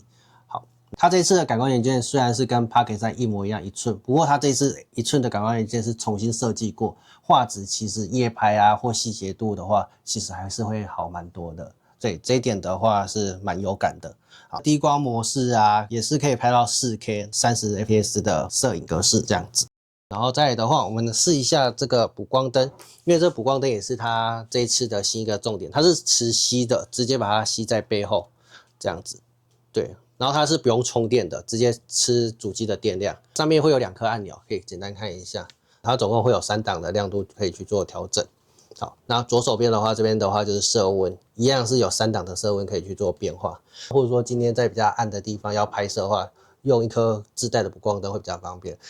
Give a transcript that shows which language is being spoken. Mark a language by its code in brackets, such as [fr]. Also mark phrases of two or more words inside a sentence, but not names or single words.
[zh] 好，它這次的感光元件雖然是跟 Parkes 3一模一樣1寸，不過它這次1寸的感光元件是重新設計過，畫質其實夜拍啊或細節度的話，其實還是會好蠻多的。對，這一點的話是蠻有感的。好，低光模式啊，也是可以拍到 4K 30fps 的攝影格式這樣子。然後再來的話，我們試一下這個補光燈，因為這補光燈也是它這一次的新一個重點，它是磁吸的，直接把它吸在背後這樣子。對，然後它是不用充電的，直接吃主機的電量。上面會有2顆按鈕，可以簡單看一下。它總共會有3檔的亮度可以去做調整。好，那左手邊的話，這邊的話就是色溫，一樣是有3檔的色溫可以去做變化，或者說今天在比較暗的地方要拍攝的話，用一顆自帶的補光燈會比較方便。